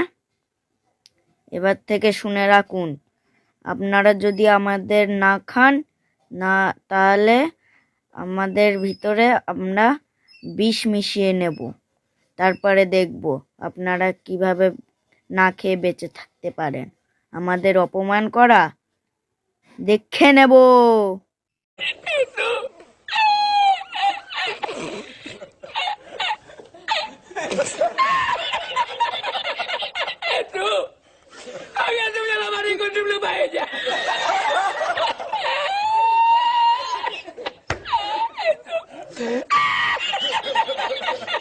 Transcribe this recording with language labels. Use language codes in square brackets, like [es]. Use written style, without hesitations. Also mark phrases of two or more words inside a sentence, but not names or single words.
[bn] এবার থেকে শুনে রাখুন, আপনারা যদি আমাদের না খান, না তাহলে আমাদের ভিতরে আমরা বিষ মিশিয়ে নেব। তারপরে দেখব আপনারা কিভাবে না খেয়ে বেঁচে থাকতে পারেন। আমাদের অপমান করা দেখে নেব। [id] Itu, kalian tuh yang lama ikut dulu aja. Itu.